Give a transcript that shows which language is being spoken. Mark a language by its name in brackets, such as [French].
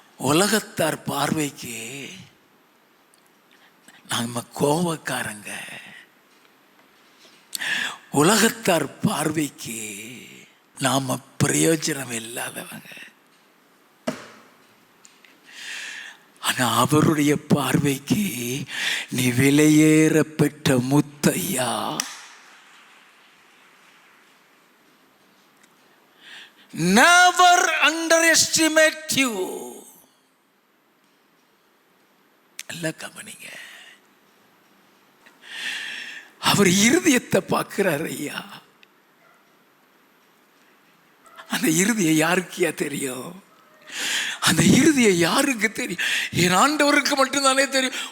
[Tamil] உலகத்தார் பார்வைக்கு நாம கோபக்காரங்க, உலகத்தார் பார்வைக்கு நாம பிரயோஜனம் இல்லாதவங்க. ஆனா அவருடைய பார்வைக்கு நீ விலையேற பெற்ற முத்தையா. [English] Never underestimate you. [Tamil] எல்லாம் கவனிங்க, அவர் இருதயத்தை பார்க்கிறார். ஐயா அந்த இருதயம் யாருக்கியா தெரியும்? அந்த இருதயம் யாருக்கு தெரியும்? என் ஆண்டவருக்கு மட்டும்தானே தெரியும்.